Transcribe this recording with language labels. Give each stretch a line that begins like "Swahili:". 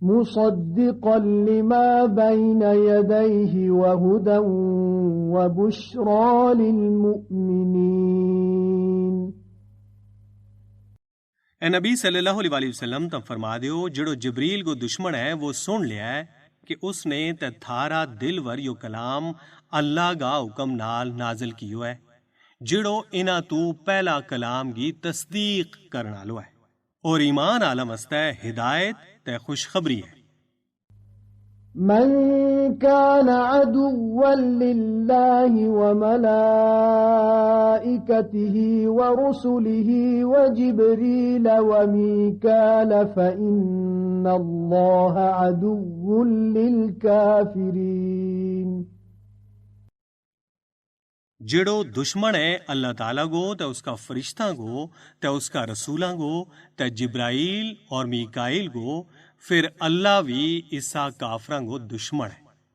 Arabic: مصدقا لما بين يديه وهدى وبشرى للمؤمنين
Gujari: ए नबी सल्लल्लाहु अलैहि वसल्लम तुम फरमा दियो जड़ो जिब्रील को दुश्मन है वो सुन लिया है कि उसने ते थारा दिल वर यो कलाम अल्लाह का हुक्म नाल नाजिल कियो है जिड़ो इना तू पहला कलाम की तस्दीक करना लो है और ईमान आलम हस्ता हिदायत ते खुशखबरी है
Arabic: من كان عدوا لله وملائكته ورسله وجبريل وميكال فإن الله عدو للكافرين
Gujari: जिड़ो दुश्मन है अल्लाह ताला को ते उसका फरिश्ता को ते उसका रसूला को ते जिब्राइल और मीकाइल को फिर अल्लाह भी इसा काफरा को दुश्मन है